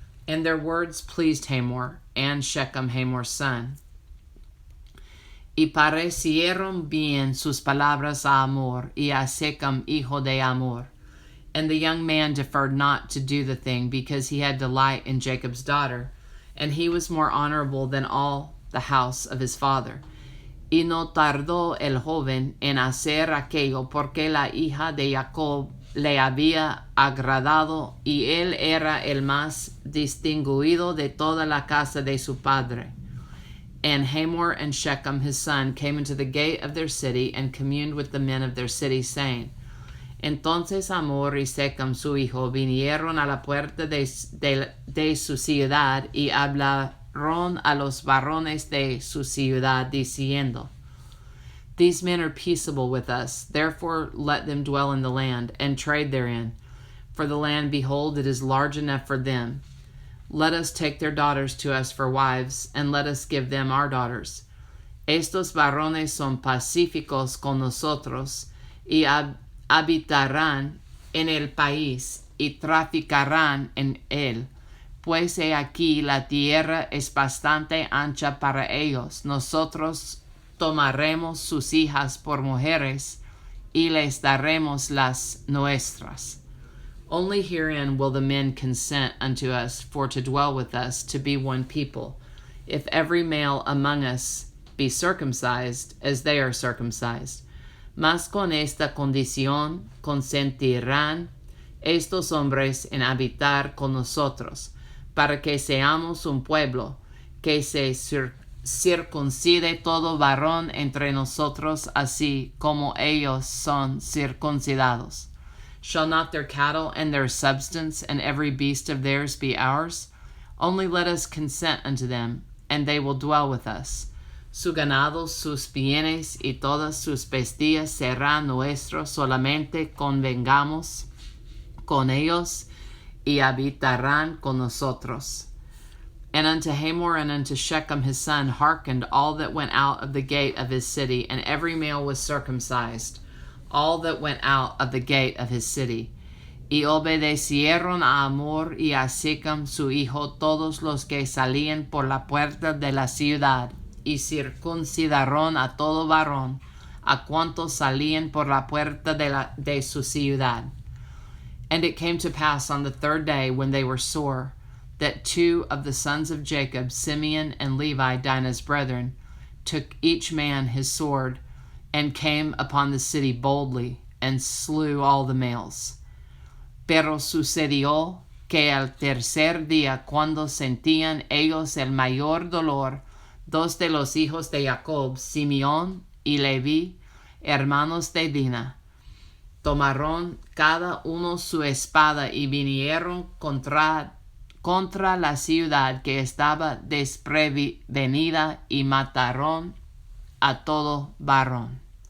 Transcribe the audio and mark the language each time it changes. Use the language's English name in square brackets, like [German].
[English] And their words pleased Hamor, and Shechem Hamor's son. [Spanish] Y parecieron bien sus palabras a Hamor, y a Shechem hijo de Hamor. [English] And the young man deferred not to do the thing, because he had delight in Jacob's daughter, and he was more honorable than all the house of his father. [Spanish] Y no tardó el joven en hacer aquello, porque la hija de Jacob le había agradado, y él era el más distinguido de toda la casa de su padre. [English] And Hamor and Shechem his son came into the gate of their city, and communed with the men of their city, saying, [Spanish] Entonces Hamor y Shechem su hijo vinieron a la puerta de su ciudad, y hablaron a los varones de su ciudad, diciendo, [English] These men are peaceable with us, therefore let them dwell in the land, and trade therein. For the land, behold, it is large enough for them. Let us take their daughters to us for wives, and let us give them our daughters. [Spanish] Estos varones son pacíficos con nosotros, y habitarán en el país, y traficarán en él. Pues he aquí la tierra es bastante ancha para ellos. Nosotros tomaremos sus hijas por mujeres, y les daremos las nuestras. [English] Only herein will the men consent unto us for to dwell with us, to be one people, if every male among us be circumcised, as they are circumcised. [Spanish] Mas con esta condición consentirán estos hombres en habitar con nosotros, para que seamos un pueblo, que se circuncide todo varón entre nosotros, así como ellos son circuncidados. [English] Shall not their cattle and their substance and every beast of theirs be ours? Only let us consent unto them, and they will dwell with us. [Spanish] Su ganado, sus bienes y todas sus bestias serán nuestros, solamente convengamos con ellos, y habitarán con nosotros. [English] And unto Hamor and unto Shechem his son hearkened all that went out of the gate of his city, and every male was circumcised, all that went out of the gate of his city. [Spanish] Y obedecieron a Hamor y a Shechem su hijo todos los que salían por la puerta de la ciudad, y circuncidaron a todo varón, a cuantos salían por la puerta de su ciudad. [English] And it came to pass on the third day, when they were sore, that two of the sons of Jacob, Simeon and Levi, Dinah's brethren, took each man his sword, and came upon the city boldly, and slew all the males. [Spanish] Pero sucedió que al tercer día, cuando sentían ellos el mayor dolor, dos de los hijos de Jacob, Simeón y Leví, hermanos de Dina, tomaron cada uno su espada y vinieron contra la ciudad que estaba desprevenida, y mataron a todo varón.